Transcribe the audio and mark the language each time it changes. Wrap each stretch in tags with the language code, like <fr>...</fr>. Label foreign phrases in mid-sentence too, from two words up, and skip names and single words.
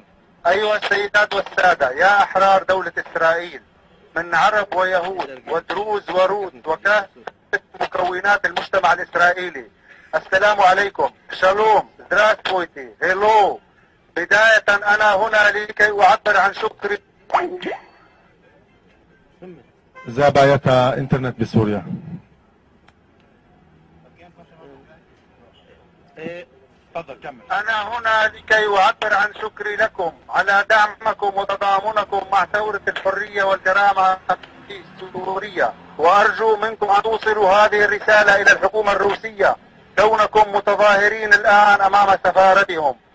<ar>أيها السيدات والسادة، يا أحرار دولة إسرائيل، من عرب ويهود ودروز ورود وكافة مكونات المجتمع الإسرائيلي، السلام عليكم، شالوم، здравствуйте، هيلو. بداية أنا هنا لكي أعبر عن شكري.</ar> <he>זה בעיית האינטרנט בסוריה.</he> <ar>أنا هنا لكي أعبر عن شكري لكم على دعمكم وتضامنكم مع ثورة الحرية والكرامة في سوريا، وأرجو منكم أن توصلوا هذه الرسالة إلى الحكومة الروسية كونكم متظاهرين الآن أمام سفارتهم.</ar>